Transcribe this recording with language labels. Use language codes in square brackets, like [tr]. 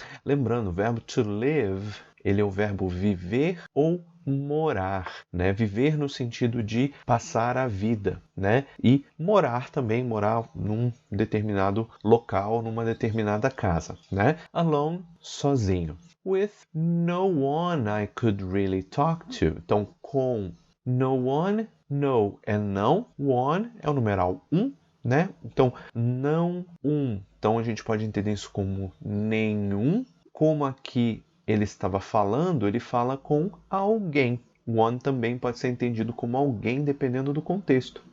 [pt] Lembrando, o verbo to live, ele é o verbo viver ou morar, né? Viver no sentido de passar a vida, né? E morar também, morar num determinado local, numa determinada casa, né? Alone, sozinho. [en] With no one I could really talk to. [pt] Então, com no one, no é não, one é o numeral né? Então, não um. Então, a gente pode entender isso como nenhum. Como aqui ele estava falando, ele fala com alguém. One também pode ser entendido como alguém, dependendo do contexto.